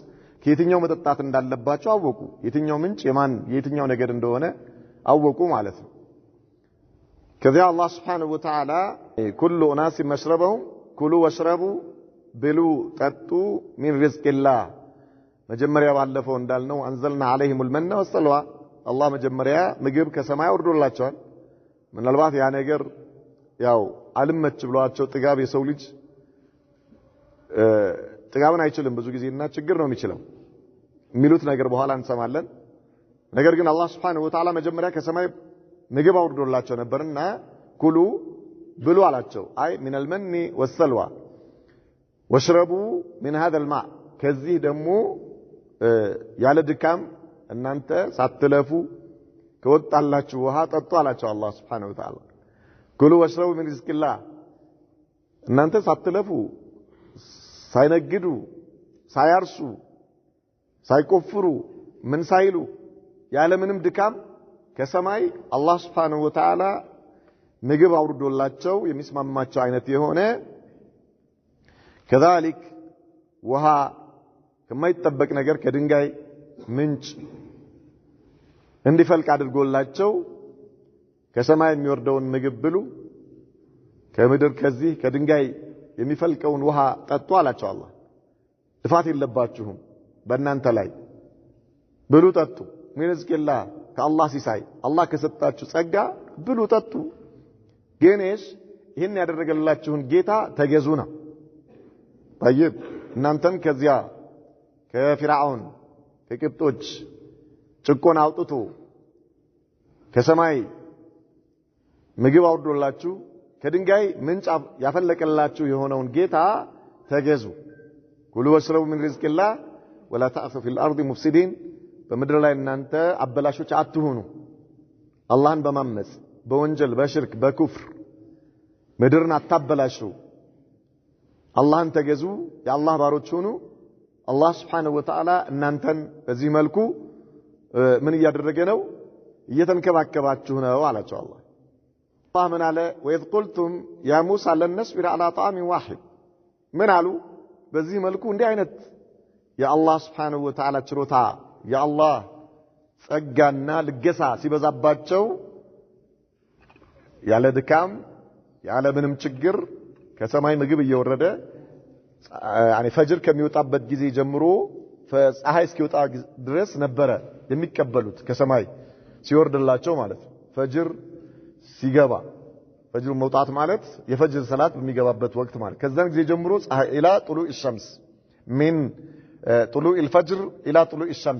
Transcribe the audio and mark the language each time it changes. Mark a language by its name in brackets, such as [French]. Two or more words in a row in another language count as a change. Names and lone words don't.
[Amharic] ከየትኛው መጠጣት እንዳለባቸው አወቁ የትኛው ምንጭ የትኛው ነገድ እንደሆነ አወቁ ማለት ነው ከዚያ አላህ [Arabic] سبحانه وتعالى كل اناس مشربهم كلوا واشربوا [Amharic] ብሉ ጠጡ [Arabic] من رزق الله [Amharic] መጀመሪያ ባለፈው እንዳልነው አንዘልና [Arabic] عليهم المن والسلوى [Amharic] አላህ መጀመሪያ ምግብ ከሰማይ ወርዶላቸዋል ምናልባት ያ ነገር ያው አልመች ብሏቸው ጥጋብ የሰው ልጅ ጥጋብን አይችልም ብዙ ጊዜና ችግር ነው የሚችለው የሚሉት ነገር በኋላ እንሰማለን ነገር ግን አላህ [Arabic] سبحانه وتعالى [Amharic] መጀመሪያ ከሰማይ ምግብ አውርዶላቸው ነበርና ኩሉ ብሉ አላቸው አይ [Arabic] من المن والسلوى واشربوا من هذا الماء [Amharic] ከዚህ ደግሞ ያለ ድካም እናንተ ሳትለፉ ከወጣላችሁ ውሃ ጠጡ አላቸው አላህ [Arabic] سبحانه وتعالى كلوا واشربوا من رزق الله [Amharic] እናንተ ሳትለፉ ሳይነግዱ ሳያርሱ ሳይቆፍሩ ምን ሳይሉ ያለ ምንም ድካም ከሰማይ አላህ [Arabic] سبحانه وتعالى [Amharic] ምግብ አውርዶላቸው የሚስማማቸው አይነት የሆነ كذلك ውሃ ከማይጠበቅ ነገር ከድንጋይ ምንጭ እንዲፈልቅ አድርጎላቸው ከሰማይ የሚወርደውን ምግብ ብሉ ከምድር ከዚህ ከድንጋይ የሚፈልቀውን ውሃ ጠጡ አላቸው አላህ ጥፋት የለባችሁም በእናንተ ላይ ብሉ ጠጡ [Arabic] من رزق الله [Amharic] ከአላህ ሲሳይ አላህ ከሰጣችሁ ጸጋ ብሉ ጠጡ ገኔሽ ይሄን ያደረገላችሁን ጌታ ተገዙ ነው طيب እናንተም ከዚያ ከፊርዓውን ከግብጦች ጭቆና አውጥቶ ከሰማይ ምግብ አውርዶላችሁ ከድንጋይ ምንጭ ያፈለቀላችሁ የሆነውን ጌታ ተገዙ [Arabic] كلوا واشربوا من رزق الله ولا تعثوا في الارض مفسدين [Amharic] በምድር ላይ እናንተ አበላሾች አትሁኑ አላህን በማመጽ በወንጀል በሽርክ በኩፍር ምድርን አታበላሹ አላህን ተገዙ የአላህ ባሮች ሁኑ አላህ [Arabic] سبحانه وتعالى [Amharic] እናንተን በዚህ መልኩ ምን ያደረገ ነው እየተንከባከባችሁ ነው አላቸው አላህ አላህ ምን አለ [Arabic] وإذ قلتم يا موسى لن نصبر على طعام واحد [Amharic] ምን አሉ በዚህ መልኩ እንዲህ አይነት የአላህ [Arabic] سبحانه وتعالى [Amharic] ችሮታ የአላህ ጸጋና ልገሳ ሲበዛባቸው ያለ ድካም ያለ ምንም ችግር ከሰማይ ምግብ እየወረደ يعني ፈጅር ከሚወጣበት ጊዜ ጀምሮ ፀሐይ እስኪወጣ ድረስ ነበረ የሚቀበሉት ከሰማይ ሲወርድላቸው ማለት ፈጅር ሲገባ ፈጅር መውጣት ማለት የፈጅር ሰላት በሚገባበት ወቅት ማለት ከዛን ጊዜ ጀምሮ ፀሐይ [Arabic] إلى طلوع الشمس من طلوع الفجر إلى طلوع الشمس